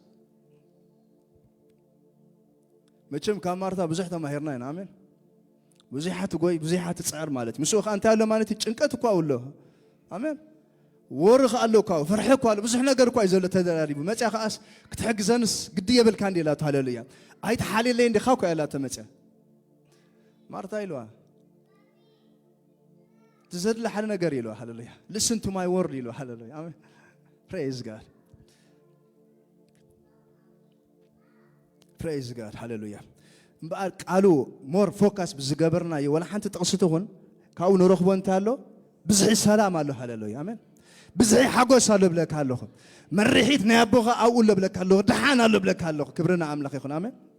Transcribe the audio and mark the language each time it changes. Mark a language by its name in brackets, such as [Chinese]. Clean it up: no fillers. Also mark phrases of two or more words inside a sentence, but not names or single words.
[Tigrinya] መቸም ካብ ማርታ ብዙሕ ተማሂርና ኢና አሜን ብዙሓት ጎይ ብዙሓት ጻዕር ማለት ምስኡ ኸ እንታይ ኣሎ ማለት ጭንቀት እኳ ኣሎ አሜን ወርኽ ኣሎ እኳ ፍርሒ እኳ ኣሎ ብዙሕ ነገር እኳ እዩ ዘሎ ተደራሪቡ መፅያ ኸኣስ ክትሕግዘንስ ግዲ የብልካ እንዲ ኢላቶ ሃሌሉያ ኣይተሓሊለይ እንዲኻ እኳ ኢላቶ መፅያ ማርታ ኢልዋ ትዘድለ ሓደ ነገር ኢልዋ ሃሌሉያ [English] listen to my word [Tigrinya] ኢልዋ ሃሌሉያ አሜን [English] praise God praise God [Tigrinya] ሃሌሉያ እምበኣር ቃሉ [English] more focus [Tigrinya] ብዝገበርና ወላ ሓንቲ ጥቕስቲ ኹን ካብኡ ንረኽቦ እንታይ ኣሎ ብዝሒ ሰላም ኣሎ ሃሌሉያ አሜን ብዝሒ ሓጎስ ኣሎ ብለካ ኣለኹ መሪሒት ናይ ኣቦኻ ኣብኡ ኣሎ ብለካ ኣለኹ ድሓን ኣሎ ብለካ ኣለኹ ክብርና ኣምላኽ ይኹን አሜን